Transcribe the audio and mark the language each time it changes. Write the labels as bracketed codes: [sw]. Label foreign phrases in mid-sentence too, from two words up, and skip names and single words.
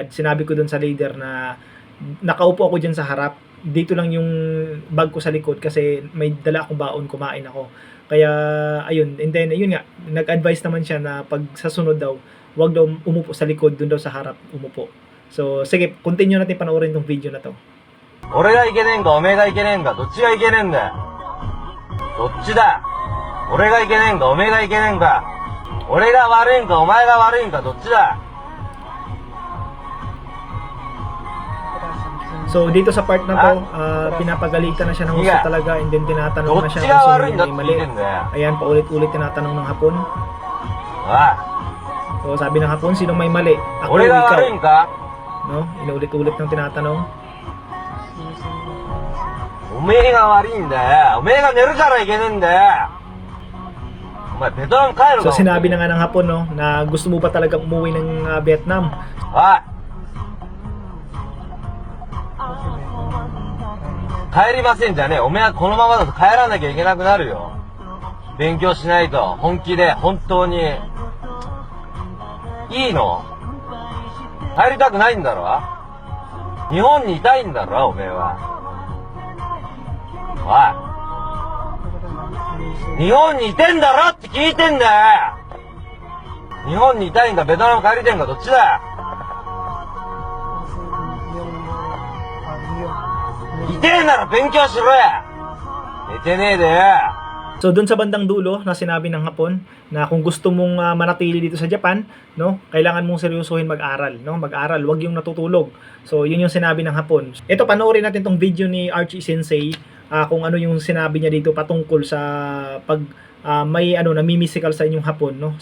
[tl] Sinabi ko doon sa leader na nakaupo ako dyan sa harap, dito lang yung bag ko sa likod kasi may dala akong baon, kumain ako. Kaya ayun, [en] and then [tl] ayun nga, nag-advise naman siya na pag sa sunod daw, wag daw umupo sa likod, doon daw sa harap umupo. So sige, continue natin panoorin tong video na to. [ja] 俺がいけねえんかおめえがいけねえんかどっちがいけねえんだよ。どっちだ。俺がいけねえんかおめえがいけねえんか。俺が悪いんかお前が悪いんかどっちだ。 [tl] So dito sa part na to, pinapagalitan na siya ng gusto talaga [en] and then [tl] tinatanong na siya kung sino yung may mali. Ayan, paulit-ulit tinatanong ng hapon. [ja] おい [tl] So sabi ng hapon, sino may mali? Ako o [ja] 俺が [tl] ikaw? [ja] 悪いんか [tl] No? Inuulit-ulit ng tinatanong. [ja] おめえが悪いんだよ。おめえが寝るからいけねえんだよ。お前ベトナム帰る [tl] So [ja] ぞ。 [tl] sinabi na nga ng hapon, no, na gusto mo ba talaga umuwi ng Vietnam? [ja] おい。帰りませんじゃねえ。おめえはこのままだと帰らなきゃいけなくなるよ。勉強しないと本気で本当に。いいの？帰りたくないんだろ？日本にいたいんだろおめえは。おい。日本にいてんだろって聞いてんだよ。日本にいたいんかベトナム帰りてんかどっちだよ。いてえなら勉強しろや。寝てねえでよ。 [tl] So doon sa bandang dulo na sinabi ng hapon na kung gusto mong manatili dito sa Japan, no, kailangan mong seryosohin mag-aral, no? Mag-aral, wag yung natutulog. So yun yung sinabi ng hapon. Ito, panoorin natin tong video ni Archie Sensei kung ano yung sinabi niya dito patungkol sa pag may namimisikal sa inyong hapon, no?